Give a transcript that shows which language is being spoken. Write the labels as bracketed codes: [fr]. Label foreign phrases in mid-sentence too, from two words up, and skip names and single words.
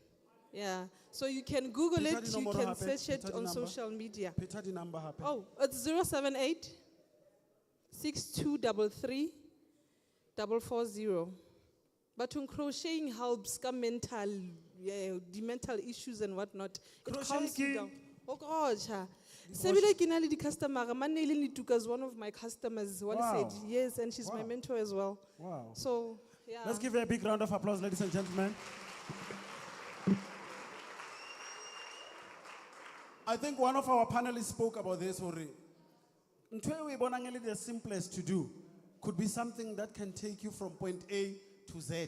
[en] Yeah, so you can Google it, you can search it on social media. Oh, it's 078 6233 440. But when crocheting helps the mental issues and whatnot, it calms you down. Oh gosh. [st] Sebile ke na le di-customer, [en] Maneli Nituka is one of my customers. One said yes, and she's my mentor as well. Wow. So yeah. Let's give her a big round of applause, ladies and gentlemen. I think one of our panelists spoke about this already. The simplest to do could be something that can take you from point A to Z.